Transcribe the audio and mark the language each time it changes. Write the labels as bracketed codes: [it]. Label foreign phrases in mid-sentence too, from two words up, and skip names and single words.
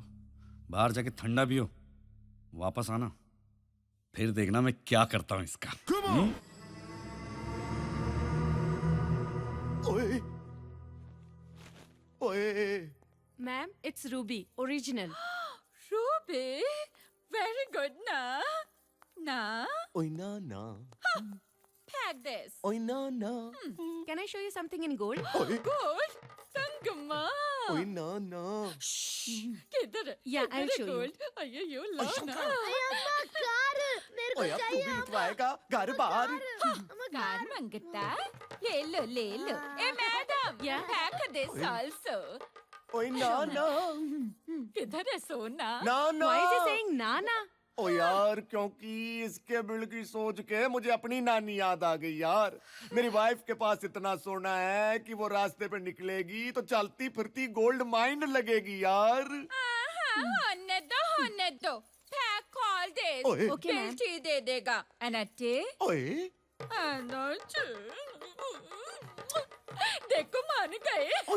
[hi] बाहर जाके ठंडा पियो, वापस आना, फिर देखना मैं क्या करता हूं इसका। ओए, ओए। [en] Ma'am, it's Ruby, original. Ruby, very good ना? [hi] ना? ओए ना ना। [en] Take this. [hi] ओए ना ना। [en] Can I show you something in gold? ओए। Gold? संगमा. [hi] ओए ना ना। किधर? [en] Yeah, I'll show you. gold. [hi] अय्यो, लो ना. ओए अब तू भी लुटवाएगा घर बाहर। कार मंगता? ले लो, ले लो. ए मैडम, [en] take this also. [hi] ओए ना ना। किधर है सोना? ना ना। [en] Why is he saying [hi] ना ना? ओ यार, क्योंकि इसके बिल की सोच के मुझे अपनी नानी याद आ गई यार। मेरी वाइफ के पास इतना सोना है कि वो रास्ते पे निकलेगी तो चलती फिरती [en] gold mine [hi] लगेगी यार। होने दो, होने दो. [en] Take all voltage. ओए। [hi] Okay, belt ही दे देगा. [en] And a T. ओए And a T. [hi] देखो मान गए.